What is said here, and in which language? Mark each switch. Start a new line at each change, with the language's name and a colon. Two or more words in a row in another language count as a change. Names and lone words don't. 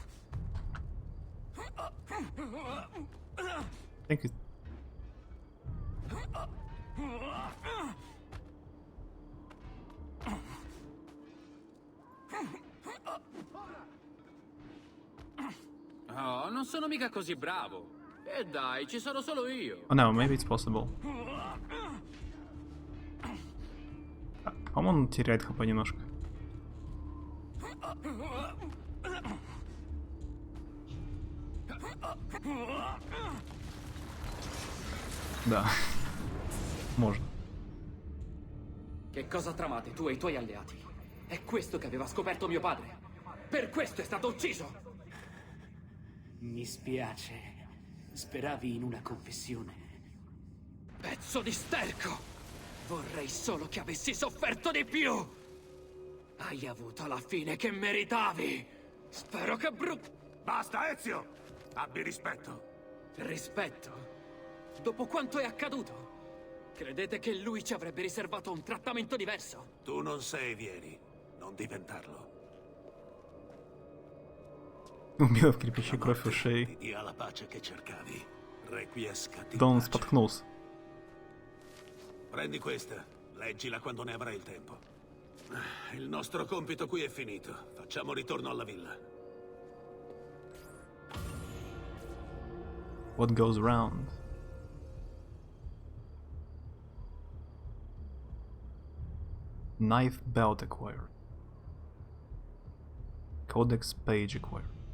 English: I think it...
Italian: Oh, non sono mica così bravo. E dai, ci sono solo io.
English: Oh no, maybe it's possible.
Russian: По-моему, он теряет хп немножко. Да, можно.
Italian: Che cosa tramate tu e i tuoi alleati? È questo che aveva scoperto mio padre. Per questo è stato ucciso. Mi spiace. Speravi in una confessione. Pezzo di sterco! Vorrei solo che avessi sofferto di più! Hai avuto la fine che meritavi! Spero che Basta, Ezio! Abbi rispetto! Rispetto? Dopo quanto è accaduto? Credete che lui ci avrebbe riservato un trattamento diverso? Tu non sei Vieri, non diventarlo.
Russian: Убил в кирпичи кровь ушей.
Italian: Ti dia la pace che cercavi. Requiescati.
Russian: Да он споткнулся.
Italian: Prendi questa, leggila quando ne avrai il tempo. Il nostro compito qui è finito. Facciamo ritorno alla villa.
English: What goes around? Knife belt acquired. Codex page acquired.